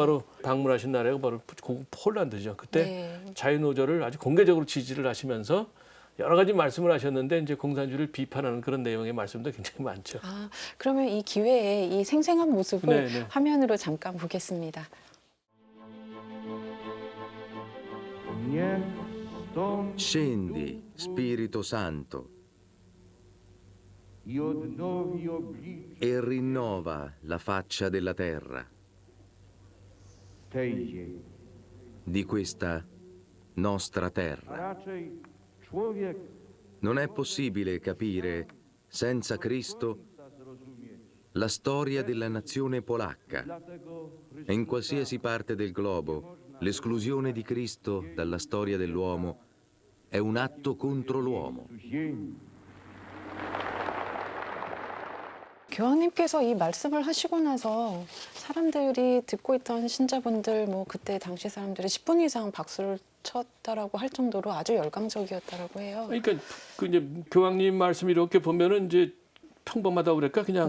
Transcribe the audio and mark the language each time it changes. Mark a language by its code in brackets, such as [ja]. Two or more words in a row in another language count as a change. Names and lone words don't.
[ko] 바로 방문하신 나라가 바로 폴란드죠. 그때 네. 자유노조를 아주 공개적으로 지지를 하시면서 여러 가지 말씀을 하셨는데 이제 공산주의를 비판하는 그런 내용의 말씀도 굉장히 많죠. 아, 그러면 이 기회에 이 생생한 모습을 네, 네. 화면으로 잠깐 보겠습니다. [it] Scendi, Spirito Santo, e rinnova la faccia della terra, di questa nostra terra. Non è possibile capire, senza Cristo, la storia della nazione polacca e in qualsiasi parte del globo l'esclusione di Cristo dalla storia dell'uomo è un atto contro l'uomo. [ko] 교황님께서 이 말씀을 하시고 나서 사람들이 듣고 있던 신자분들 뭐 그때 당시 사람들이 10분 이상 박수를 쳤다라고 할 정도로 아주 열광적이었다라고 해요. 그러니까 그 이제 교황님 말씀 이렇게 보면은 이제 평범하다고 그럴까 그냥